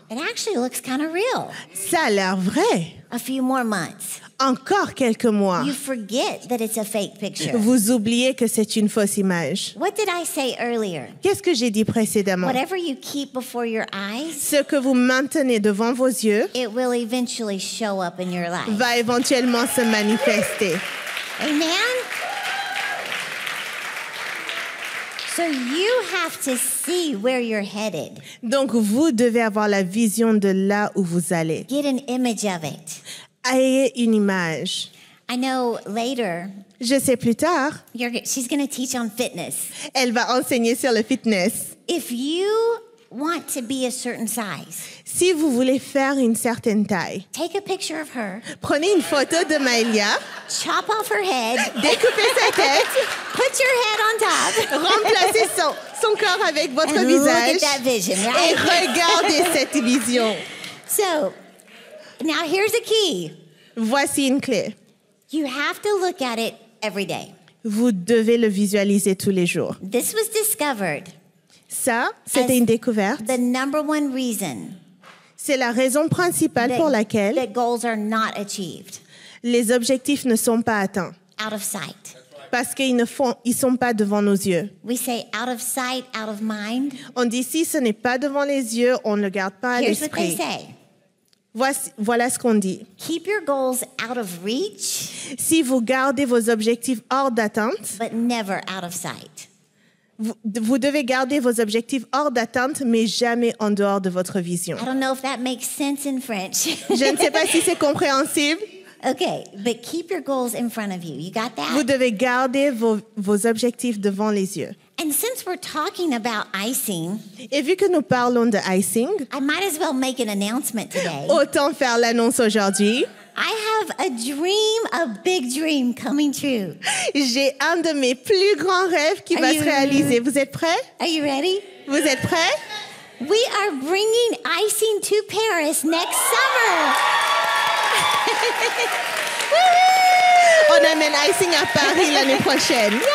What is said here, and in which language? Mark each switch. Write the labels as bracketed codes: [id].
[en] It actually looks kind of real. [fr] Ça a l'air vrai. [en] A few more months. [fr] Encore quelques mois. [en] You forget that it's a fake picture. [fr] Vous oubliez que c'est une fausse image. [en] What did I say earlier? [fr] Qu'est-ce que j'ai dit précédemment? [en] Whatever you keep before your eyes, [fr] Ce que vous maintenez devant vos yeux [en] it will eventually show up in your life. [fr] va éventuellement se manifester. [en] Amen? So you have to see where you're headed. [fr] Donc, vous devez avoir la vision de là où vous allez. [en] Get an image of it. [fr] Ayez une image. [en] I know later [fr] Je sais plus tard, [en] she's going to teach on fitness. [fr] elle va enseigner sur le fitness. [en] If you want to be a certain size, [fr] Si vous voulez faire une certaine taille, [en] take a picture of her, [fr] prenez une photo de Maëlia, [en] chop off her head, [fr] découpez sa tête, [en] put your head on top, [fr] remplacez son corps avec votre [en] and look at [fr] visage [en] that vision, [fr] et [en] right? [fr] regardez cette vision. [en] So Now here's a key. [fr] Voici une clé. [en] You have to look at it every day. [fr] Vous devez le visualiser tous les jours. [en] This was discovered [fr] Ça, c'était une découverte. [en] the number one reason [fr] C'est la raison principale pour laquelle [en] that goals are not achieved. [fr] les objectifs ne sont pas atteints. [en] Out of sight. [fr] Parce qu'ils ils sont pas devant nos yeux. [en] We say out of sight, out of mind. [fr] On dit si ce n'est pas devant les yeux, on ne le garde pas à [en] Here's what they [fr] l'esprit. [en] say. [fr] Voilà ce qu'on dit. [en] Keep your goals out of reach, [fr] Si vous gardez vos objectifs hors d'atteinte, [en] but never out of sight. [fr] vous devez garder vos objectifs hors d'atteinte, mais jamais en dehors de votre vision. [en] I don't know if that makes sense in French. [fr] Je ne sais pas si c'est compréhensible. [en] Okay, but keep your goals in front of you. You got [fr] Vous [en] that? [fr] devez garder vos objectifs devant les yeux. [en] And since we're talking about icing, [fr] Et vu que nous parlons de icing, [en] I might as well make an announcement today. [fr] autant faire l'annonce aujourd'hui. [en] I have a dream, a big dream coming true. [fr] J'ai un de mes plus grands rêves qui [en] Are [fr] va [en] you- [fr] se réaliser. Vous êtes prêts? [en] Are you ready? [fr] Vous êtes prêts? [en] We are bringing icing to Paris next summer. [fr] On amène icing à Paris l'année prochaine.